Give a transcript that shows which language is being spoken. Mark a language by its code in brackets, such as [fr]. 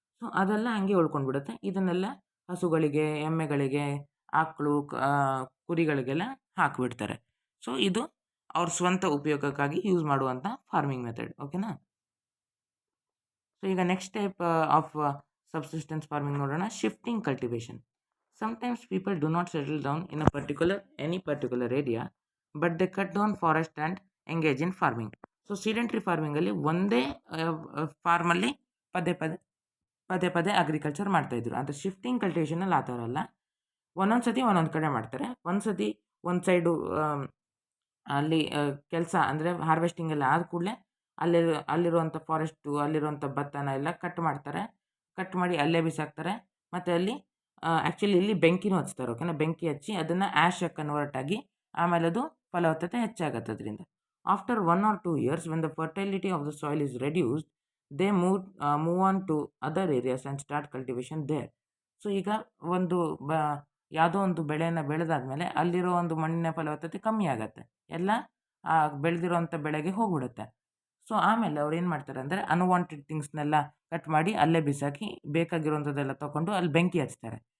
[kn] So ಅದೆಲ್ಲ ಹಂಗೆ ಉಳ್ಕೊಂಡ್ಬಿಡುತ್ತೆ. ಇದನ್ನೆಲ್ಲ ಹಸುಗಳಿಗೆ, ಎಮ್ಮೆಗಳಿಗೆ, ಆಕಳು, ಕುರಿಗಳಿಗೆಲ್ಲ ಹಾಕಿಬಿಡ್ತಾರೆ. ಸೊ ಇದು ಅವ್ರ ಸ್ವಂತ ಉಪಯೋಗಕ್ಕಾಗಿ ಯೂಸ್ ಮಾಡುವಂಥ ಫಾರ್ಮಿಂಗ್ ಮೆಥಡ್, ಓಕೆನಾ? ಸೊ ಈಗ next type of subsistence farming ನೋಡೋಣ, shifting cultivation. [en] Sometimes people do not settle down in any particular area, but they cut down forest and engage in farming. [kn] So ಸಿಡೆಂಟ್ರಿ ಫಾರ್ಮಿಂಗಲ್ಲಿ ಒಂದೇ ಫಾರ್ಮಲ್ಲಿ ಪದೇ ಪದೇ agriculture ಮಾಡ್ತಾಯಿದ್ರು. ಆದರೆ shifting ಕಲ್ಟಿವೇಷನಲ್ಲಿ ಆ ಥರ ಅಲ್ಲ. ಒಂದೊಂದು ಸತಿ ಒಂದೊಂದು ಕಡೆ ಮಾಡ್ತಾರೆ. ಒಂದು ಸತಿ ಒಂದು ಸೈಡು ಅಲ್ಲಿ ಕೆಲಸ ಅಂದರೆ ಹಾರ್ವೆಸ್ಟಿಂಗ್ ಎಲ್ಲ ಆದ ಕೂಡಲೇ ಅಲ್ಲಿರುವಂಥ ಫಾರೆಸ್ಟು, ಅಲ್ಲಿರುವಂಥ ಭತ್ತನ ಎಲ್ಲ ಕಟ್ ಮಾಡ್ತಾರೆ. ಕಟ್ ಮಾಡಿ ಅಲ್ಲೇ ಬಿಸಾಕ್ತಾರೆ. ಮತ್ತು ಅಲ್ಲಿ ಆ್ಯಕ್ಚುಲಿ ಇಲ್ಲಿ ಬೆಂಕಿನೂ ಹಚ್ತಾರೆ, ಓಕೆನಾ? ಬೆಂಕಿ ಹಚ್ಚಿ ಅದನ್ನು ಆ್ಯಶಾಗಿ ಕನ್ವರ್ಟ್ ಆಗಿ ಆಮೇಲೆ ಅದು ಫಲವತ್ತತೆ ಹೆಚ್ಚಾಗತ್ತೆ ಅದರಿಂದ. [en] After 1 or 2 years, when the fertility of the soil is reduced, they move on to other areas and start cultivation there. [kn] So ಈಗ ಒಂದು ಯಾವುದೋ ಒಂದು ಬೆಳೆಯನ್ನು ಬೆಳೆದಾದ್ಮೇಲೆ ಅಲ್ಲಿರೋ ಒಂದು ಮಣ್ಣಿನ ಫಲವತ್ತತೆ ಕಮ್ಮಿ ಆಗುತ್ತೆ, ಎಲ್ಲ ಬೆಳೆದಿರೋವಂಥ ಬೆಳೆಗೆ ಹೋಗ್ಬಿಡುತ್ತೆ. ಸೊ ಆಮೇಲೆ ಅವ್ರು ಏನು ಮಾಡ್ತಾರೆ ಅಂದರೆ ಅನ್ವಾಂಟೆಡ್ ಥಿಂಗ್ಸ್ನೆಲ್ಲ ಕಟ್ ಮಾಡಿ ಅಲ್ಲೇ ಬಿಸಾಕಿ ಬೇಕಾಗಿರೋಂಥದ್ದೆಲ್ಲ ತೊಗೊಂಡು ಅಲ್ಲಿ ಬೆಂಕಿ ಹಚ್ತಾರೆ.